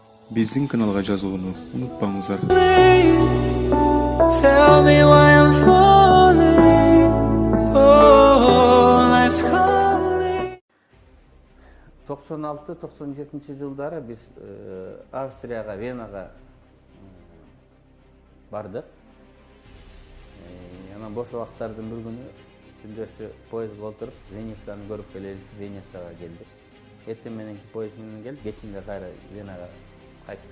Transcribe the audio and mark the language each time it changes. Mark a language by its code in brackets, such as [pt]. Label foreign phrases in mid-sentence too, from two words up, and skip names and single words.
[ky] Биздин каналга жазылууну унутпаңыздар. [en] Tell me why I'm falling. Oh, life's calling. [ky] 96-97 жылдары biz Австрияга, Венага бардык. Анан бош убактардын бир күнү күндөсү поездга отуруп Венецияны көрүп келелик, Венецияга келдик. Эртең мененки поезд менен келип, кечинде кайра Венага кайттык.